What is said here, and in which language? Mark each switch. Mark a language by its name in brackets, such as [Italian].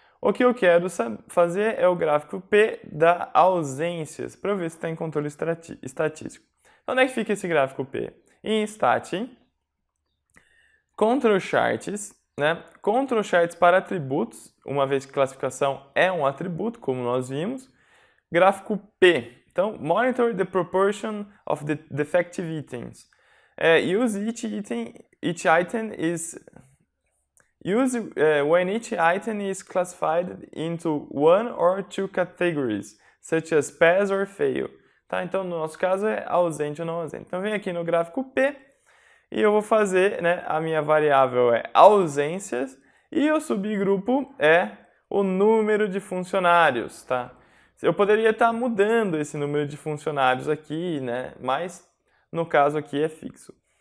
[Portuguese] O que eu quero fazer é o gráfico P da ausências, para eu ver se está em controle estatístico. Então, onde é que fica esse gráfico P? Em Stat, Control Charts, né? Control Charts para atributos, uma vez que classificação é um atributo, como nós vimos. Gráfico P. Então, [English] monitor the proportion of the defective items. Use when each item is classified into one or two categories, such as pass or fail. [Portuguese] Tá? Então, no nosso caso, é ausente ou não ausente. Então, vem aqui no gráfico P e eu vou fazer, né, a minha variável é ausências e o subgrupo é o número de funcionários. Tá? Eu poderia estar mudando esse número de funcionários aqui, né, mas no caso aqui é fixo.